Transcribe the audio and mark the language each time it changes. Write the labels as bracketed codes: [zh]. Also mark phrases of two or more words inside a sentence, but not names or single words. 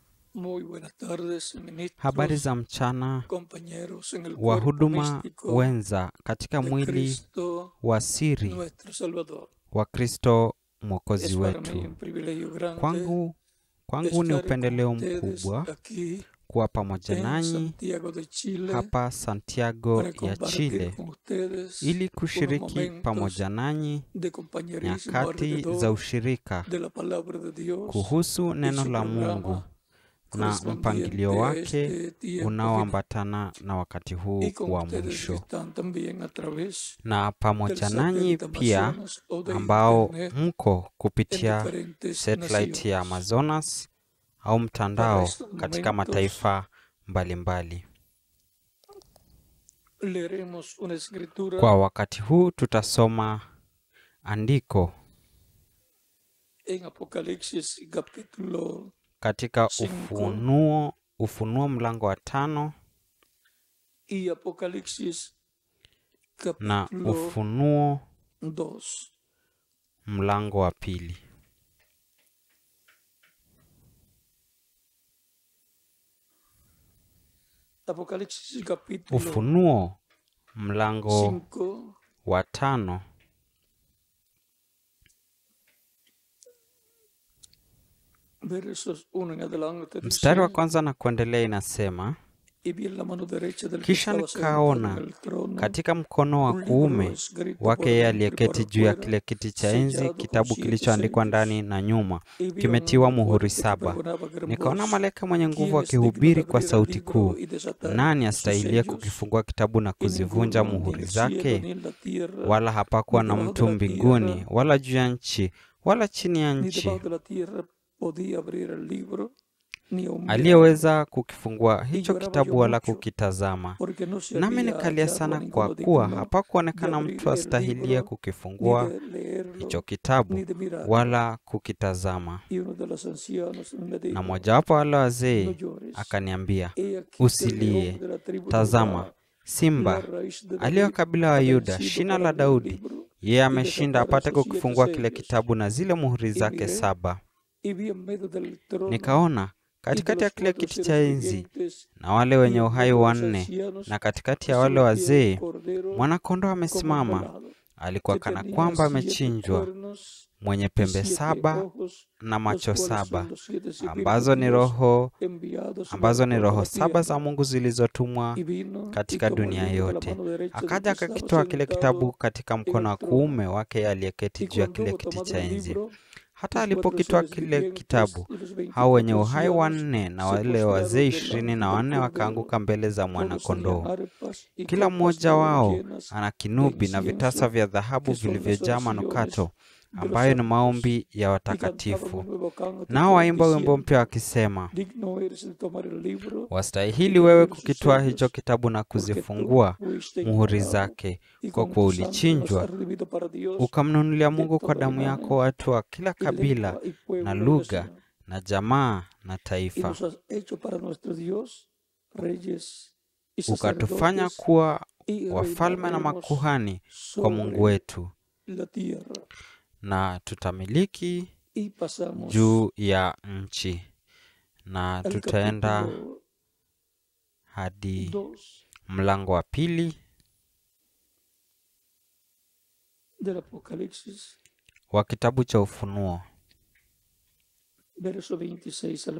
[es] Muy buenas tardes, [sw] Habari [es] ministros, [sw] za mchana, [es] compañeros en el cuerpo [sw] wahuduma [es] místico [sw] wenza katika [es] de [sw] mwili [es] Cristo [sw] wa siri [es] nuestro Salvador. [sw] wa Kristo Mwokozi [es] Es para mí [sw] wetu. [es] un privilegio grande [sw] Kwangu ni [es] estar con [sw] upendeleo [es] ustedes [sw] mkubwa [es] aquí [sw] kuwa pamoja [es] en [sw] nanyi [es] Santiago de Chile [sw] hapa Santiago [es] para [sw] ya [es] compartir [sw] Chile [es] con ustedes [sw] ili [es] unos [sw] kushiriki [es] momentos [sw] pamoja nanyi [es] de compañerismo [sw] nyakati za [es] alrededor [sw] ushirika [es] de la palabra de Dios [sw] kuhusu [es] y [sw] neno [es] su la [sw] Mungu [es] programa [sw] na mpangilio [es] correspondiente a [sw] wake [es] este tiempo final. [sw] unaoambatana na wakati huu [es] Y con [sw] wa [es] ustedes que [sw] mwisho. [es] están también a través [sw] Na [es] del [sw] pamoja nanyi [es] satélite [sw] pia [es] Amazonas o de [sw] ambao [es] internet [sw] mko [es] en [sw] kupitia [es] diferentes [sw] satellite ya [es] naciones. [sw] Amazonas au [es] Para [sw] mtandao [es] estos [sw] katika [es] momentos [sw] mataifa mbalimbali. [es] leeremos una escritura [sw] Kwa wakati huu tutasoma andiko [es] en Apocalipsis capítulo [sw] katika [es] 5 [sw] Ufunuo mlango wa 5 [es] y Apocalipsis [sw] na [es] capítulo [sw] Ufunuo [es] 2. [sw] mlango wa 2. [es] Apocalipsis capítulo [sw] Ufunuo mlango [es] 5 [sw] wa 5 [es] versos 1 en adelante [sw] mstari wa [es] dice: [sw] kwanza na kuendelea inasema, [es] Y vi en la mano derecha del que [sw] kisha [es] estaba sentado en [sw] nikaona [es] el trono [sw] katika mkono wa [es] un libro [sw] kuume [es] escrito por [sw] wake yeye [es] dentro y por [sw] aliyeketi juu ya [es] afuera, [sw] kile kiti cha enzi, [es] sellado con [sw] kitabu [es] 7 [sw] kilichoandikwa [es] sellos. [sw] ndani na nyuma, [es] Y vi a un [sw] kimetiwa [es] ángel [sw] muhuri [es] fuerte que [sw] 7. [es] pregonaba con gran [sw] Nikaona [es] voz: [sw] malaika mwenye nguvu [es] ¿Quién es digno de [sw] akihubiri kwa [es] abrir el [sw] sauti [es] libro [sw] kuu, [es] y desatar [sw] nani [es] sus [sw] astahiliye [es] sellos? [sw] kukifungua kitabu na [es] Y [sw] kuzivunja [es] ninguno, ni en [sw] muhuri [es] el cielo, [sw] zake? [es] ni en la tierra, [sw] Wala hapakuwa [es] ni [sw] na [es] debajo de [sw] mtu [es] la [sw] mbinguni, [es] tierra, [sw] wala juu ya nchi, wala chini ya [es] ni [sw] nchi, [es] debajo de la tierra podía abrir el libro, ni aun mirarlo. [sw] aliyeweza kukifungua [es] Y [sw] hicho [es] lloraba yo [sw] kitabu wala [es] mucho, [sw] kukitazama. [es] porque no se [sw] Nami [es] había [sw] nikalia [es] hallado a [sw] sana kwa [es] ninguno [sw] kuwa [es] digno de [sw] hapakuonekana [es] abrir [sw] mtu [es] el [sw] astahilie [es] libro, ni [sw] kukifungua [es] de leerlo, [sw] hicho kitabu [es] ni de mirarlo. [sw] wala kukitazama. [es] Y uno de los ancianos me [sw] Na [es] dijo: [sw] mojawapo wale [es] No [sw] wazee [es] llores, [sw] akaniambia, [es] he aquí que el león [sw] usilie, [es] de la tribu de [sw] tazama, [es] Judá, la [sw] Simba [es] raíz de [sw] aliye wa [es] David, [sw] kabila [es] ha [sw] wa Yuda, [es] vencido [sw] shina [es] para la abrir el [sw] Daudi, [es] libro [sw] yeye [es] y [sw] ameshinda [es] desatar [sw] apate [es] esos 7 [sw] kukifungua kile [es] sellos. [sw] kitabu na zile muhuri [es] Y [sw] zake [es] miré, [sw] 7. [es] y vi en medio del trono [sw] Nikaona [es] y de [sw] katikati ya [es] los [sw] kile [es] 4 [sw] kiti cha [es] seres [sw] enzi [es] vivientes [sw] na wale [es] y [sw] wenye [es] en [sw] uhai [es] medio de los [sw] 4 [es] ancianos [sw] na katikati ya wale [es] surgió un [sw] wazee [es] cordero [sw] mwana-kondoo [es] como [sw] amesimama. [es] inmolado, [sw] Alikuwa [es] que [sw] kana [es] tenía [sw] kwamba [es] 7 [sw] amechinjwa, [es] cuernos [sw] mwenye [es] y [sw] pembe [es] 7 [sw] 7 [es] ojos, [sw] na [es] los [sw] macho [es] cuales [sw] 7, [es] son los 7 espíritus [sw] ambazo [es] de [sw] ni [es] Dios [sw] roho [es] enviados sobre [sw] ambazo ni [es] toda [sw] roho [es] la [sw] 7 za [es] tierra. [sw] Mungu zilizotumwa [es] Y vino y [sw] katika [es] tomó el [sw] dunia [es] libro de la [sw] yote. [es] mano derecha del que [sw] Akaja [es] estaba [sw] akakitoa kile kitabu [es] sentado [sw] katika [es] en [sw] mkono [es] el [sw] wa [es] trono. [sw] kuume wake aliyeketi [es] Y [sw] juu ya [es] cuando [sw] kile [es] hubo [sw] kiti [es] tomado [sw] cha [es] el [sw] enzi. [es] libro, [sw] Hata [es] los 4 [sw] alipokitoa [es] seres [sw] kile [es] vivientes [sw] kitabu, [es] y los [sw] hao wenye [es] 24 [sw] uhai [es] ancianos [sw] 4 na [es] se [sw] wale wazee [es] postraron delante [sw] 24 [es] del [sw] wakaanguka [es] cordero. [sw] mbele za [es] Todos tenían [sw] mwana-kondoo. [es] arpas y [sw] Kila [es] copas de [sw] mmoja [es] oro [sw] wao [es] llenas [sw] ana [es] de [sw] kinubi na vitasa [es] incienso, [sw] vya dhahabu [es] que son las [sw] vilivyojaa [es] oraciones [sw] manukato, [es] de los [sw] ambayo ni [es] santos. [sw] maombi ya [es] Y cantaban [sw] watakatifu. [es] un nuevo cántico [sw] Nao waimba wimbo mpya [es] diciendo: [sw] wakisema, [es] Digno eres de tomar el libro y [sw] wastahili [es] de [sw] wewe [es] abrir sus [sw] kukitwaa hicho [es] sellos, [sw] kitabu na [es] porque tú [sw] kuzifungua [es] fuiste [sw] muhuri [es] inmolado [sw] zake, [es] y [sw] kwa [es] con [sw] kuwa [es] tu sangre nos has [sw] ulichinjwa, [es] redimido para Dios [sw] ukamnunulia [es] de [sw] Mungu kwa [es] todo [sw] damu yako [es] linaje [sw] watu wa kila [es] y [sw] kabila [es] lengua y [sw] na [es] pueblo y [sw] lugha [es] nación. [sw] na jamaa na [es] Y [sw] taifa, [es] nos has hecho para nuestro Dios reyes y [sw] ukatufanya [es] sacerdotes, [sw] kuwa [es] y [sw] wafalme na [es] reinaremos [sw] makuhani kwa Mungu [es] sobre [sw] wetu, [es] la tierra. [sw] na tutamiliki [es] Y pasamos [sw] juu ya nchi. Na [es] al [sw] tutaenda [es] capítulo [sw] hadi [es] 2 [sw] mlango wa 2 [es] del Apocalipsis, [sw] wa kitabu cha Ufunuo, [es] verso 26 al